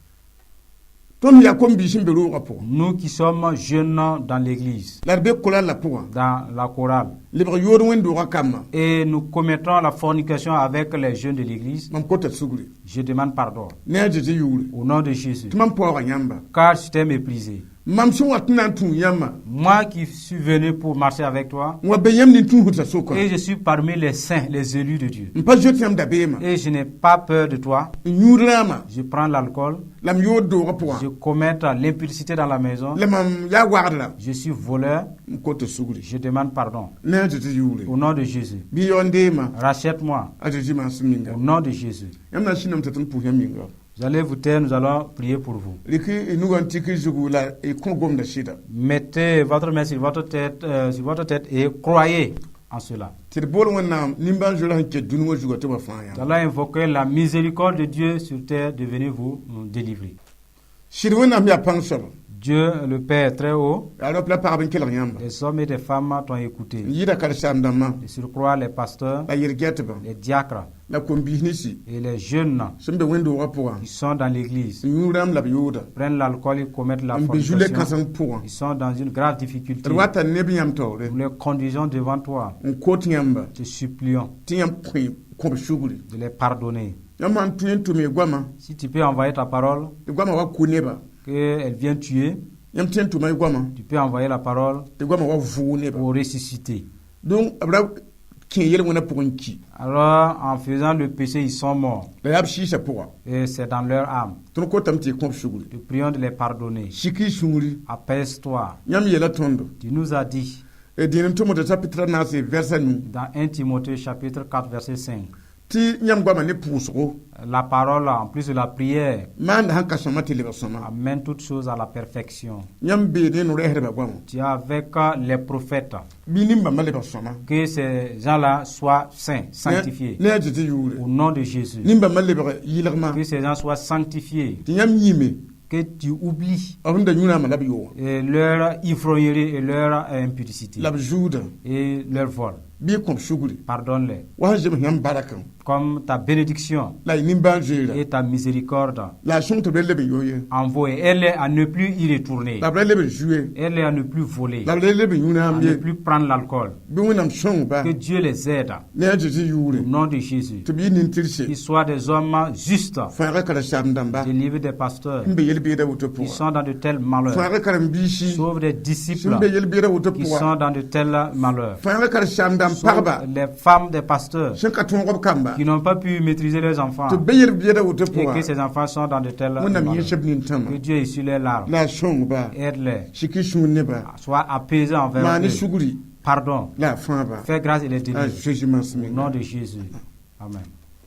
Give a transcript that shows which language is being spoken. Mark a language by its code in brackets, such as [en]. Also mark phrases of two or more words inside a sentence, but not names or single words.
[fr] Nous qui sommes jeunes dans l'église, dans la chorale, et nous commettons la fornication avec les jeunes de l'église, je demande pardon. Au nom de Jésus. Car je t'ai méprisé. [mos] mam sẽn wat n na n tũu yãmba [fr] Moi qui suis venu pour marcher avec toi, [mos] wã be yãmb nin tũusda soka [fr] et je suis parmi les saints, les élus de Dieu. [mos] n pa zoet yãmb dabeemã [fr] Et je n'ai pas peur de toi. [mos] n yũud rãamã [fr] Je prends l'alcool, [mos] la m yood doogã pʋgã [fr] je commets l'impudicité dans la maison, [mos] la mam yaa wagdra [fr] je suis voleur, [mos] n kot sugri [fr] je demande pardon. [mos] ne a tɩ tɩ yʋʋre [fr] Au nom de Jésus, [mos] bɩ yaoon deemã [fr] rachète-moi. [mos] a tɩ tɩ maan sẽn minga [fr] Au nom de Jésus. [mos] yãmb na n sĩnam tɩ tɩ n pʋʋs yãmb minga [fr] Vous allez vous taire, nous allons prier pour vous. [mos] rɩk y nugã n tɩk y zugu la y kõ gomda sɩda [fr] Mettez votre main sur votre tête et croyez en cela. [mos] tɩ d bool wẽnnaam nimbãan-zoerã sẽn ket dũni wã zugã tɩ ba fãa [fr] Nous [mos] yãmb [fr] allons invoquer la miséricorde de Dieu sur terre de venir vous délivrer. [mos] sɩd wẽnnaam yaa pãng soab [fr] Dieu, le Père très haut, [mos] yaa rõp la pagb n kelg yãmba [fr] les hommes et les femmes t'ont écouté. [mos] n yɩɩda karen-saam-dãmbã [fr] Et surcroît, les pasteurs, [mos] la yel-gɛtbã [fr] les diacres [mos] la kom-biis ninsi [fr] et les jeunes [mos] sẽn be wẽnd-doogã pʋgã [fr] qui sont dans l'église, [mos] n yũ rãmb la b yooda [fr] prennent l'alcool et commettent la [mos] n be zu-le [fr] fornication. [mos] kãseng pʋgã [fr] Ils sont dans une grave difficulté. [mos] d wata neb yãmb taoore [fr] Nous les conduisons devant toi. [mos] n kot yãmba [fr] Te supplions [mos] tɩ yãmb kõb sugri [fr] de les pardonner. [mos] yãmb sãn tõe n tʋme goamã [fr] Si tu peux envoyer ta parole, [mos] tɩ goamã wa ko neba [fr] qu'elle vienne tuer, [mos] yãmb tõe n tʋma y goamã [fr] tu peux envoyer la parole [mos] tɩ goamã wa vʋʋg neba [fr] pour ressusciter. [mos] donc b ra kẽ yel-wẽnã pʋgẽ n ki [fr] Alors, en faisant le péché, ils sont morts. [mos] la yaa b sɩɩsã pʋga [fr] Et c'est dans leur âme. [mos] tõnd kotame tɩ y kõb sugri [fr] Nous prions de les pardonner. [mos] sik y sũuri [fr] Apaise-toi. [mos] yãmb yeela tõndo [fr] Tu nous as dit [mos] dẽen n tʋmda chapitre naase vɛrsa nu [fr] dans 1 Timothée chapitre 4 verset 5. [mos] tɩ yãmb goamã ne pʋʋsgo [fr] La parole, en plus de la prière, [mos] maanda sãn ka sõma tɩ lebg sõma [fr] amène toutes choses à la perfection. [mos] yãmb beed ne no-rɛɛsdbã goamã [fr] Tu es avec les prophètes. [mos] bɩ nimbãmbã lebg sõma [fr] Que ces gens-là soient saints, sanctifiés. [mos] ne a tɩ tɩ yʋʋre [fr] Au nom de Jésus. [mos] nimbãmbã lebg yɩlgmã [fr] Que ces gens soient sanctifiés. [mos] tɩ yãmb yĩme [fr] Que tu oublies [mos] b sẽn da yũ-rãambã la b yoogã [fr] et leur ivrognerie et leur impudicité [mos] la b zuuda [fr] et leur vol. [mos] bɩ y kõb sugri [fr] Pardonne-les. [mos] wa sẽn zems yãmb barakẽ [fr] Comme ta bénédiction [mos] la y nimbãan-zoeera [fr] et ta miséricorde [mos] la a sõng tɩ b ra leb n yoo ye [fr] envoie. Elle est à ne plus y retourner. [mos] la b ra leb n zu-ye [fr] Elle est à ne plus voler. [mos] la b ra leb n [fr] À [mos] yũ-rãamb [fr] ne [mos] ye [fr] plus prendre l'alcool. [mos] bɩ wẽnnaam sõng-ba [fr] Que Dieu les aide. [mos] ne a tɩ tɩ yʋʋre [fr] Au nom de Jésus. [mos] tɩ b yɩ nin-tɩrse [fr] Qu'ils soient des hommes justes. [mos] fãaga karen-saam-dãmba [fr] Délivrés des pasteurs [mos] n be yel-beedã woto [fr] qui [mos] pʋga [fr] sont dans de tels malheurs. [mos] fãaga karen-biisi [fr] Sauve des [mos] sẽn [fr] disciples [mos] be yel-beedã woto [fr] qui [mos] pʋga [fr] sont dans de tels malheurs. [mos] fãaga karen-saam-dãmb pagba [fr] Sauve les femmes des pasteurs [mos] sẽn ka tõog b kamba [fr] qui n'ont pas pu maîtriser leurs enfants. [mos] tɩ b be yel-beedã woto [fr] Et que [mos] pʋga [fr] ces enfants sont dans de tels [mos] wẽnnaam [fr] malheurs. [mos] yẽsb nin-tãma [fr] Que Dieu essuie les larmes. [mos] la a sõng-ba [fr] Aide-les. [mos] sik y sũur nebã [fr] Sois apaisé envers [mos] maan y [fr] eux. [mos] sugri [fr] Pardon. [mos] la a fãa-ba [fr] Fais grâce et les [mos] a [fr] délivre. [mos] Jésus mansem [fr] Au nom de Jésus. Amen.